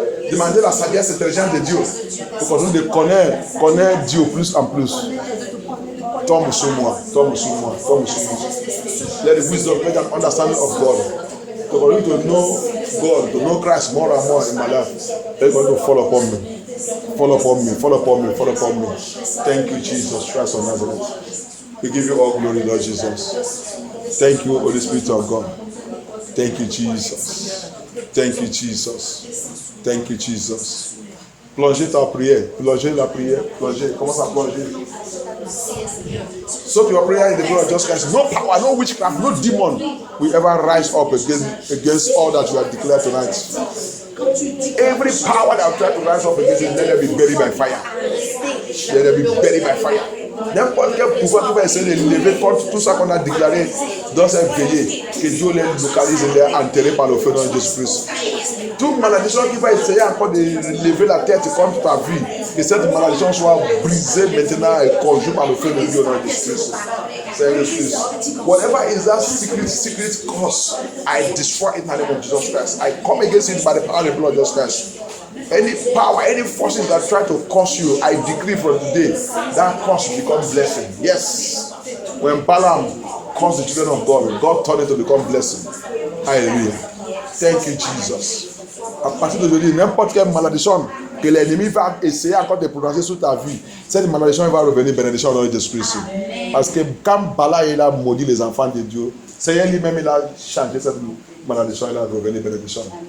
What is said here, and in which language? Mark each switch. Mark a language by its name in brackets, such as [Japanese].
[French] Demandez la sagesse intelligente de Dieu pour qu'on nous connaître Dieu plus en plus. Tombe sur moi, tombe sur moi, tombe sur moi. [English] Let the wisdom, let an understanding of God. For you to know God, to know Christ more and more in my life, let God to fall upon me. Fall upon me, fall upon me, fall upon me. Thank you, Jesus Christ of Nazareth. We give you all glory, Lord Jesus. Thank you, Holy Spirit of God. Thank you, Jesus. Thank you, Jesus. Thank you, Jesus. [French] Plongez ta prière, plongez la prière, plongez. Commence à plonger. [English] Soak your prayer in the blood of Jesus Christ. No power, no witchcraft, no demon will ever rise up against all that you have declared tonight. Every power that will try to rise up against it, let them be buried by fire. Let them be buried by fire. [French] N'importe quel pouvoir qui va essayer de lever contre tout ça qu'on a déclaré dans cette veillée, que Dieu les localise et les enterrer par le feu dans Jésus-Christ. Toute malédiction qui va essayer encore de lever la tête contre ta vie, que cette malédiction soit brisée maintenant et conjurée par le feu de Dieu dans Jésus-Christ. [English] Whatever is that secret cause, I destroy it in the name of Jesus Christ. I come against it by the power of the blood of Jesus Christ. Any power, any forces that try to curse you, I decree from today that curse will become blessing. Yes. When Balaam cursed the children of God, God turned it to become blessing. Hallelujah. Thank you, Jesus. [French] À partir d'aujourd'hui, n'importe quelle malédiction que l'ennemi va essayer encore de prononcer sur ta vie, cette malédiction va revenir bénédiction dans le Jésus-Christ. Parce que quand Balaam il a maudit les enfants de Dieu, Seigneur lui-même il a changé cette malédiction, il a revenu bénédiction.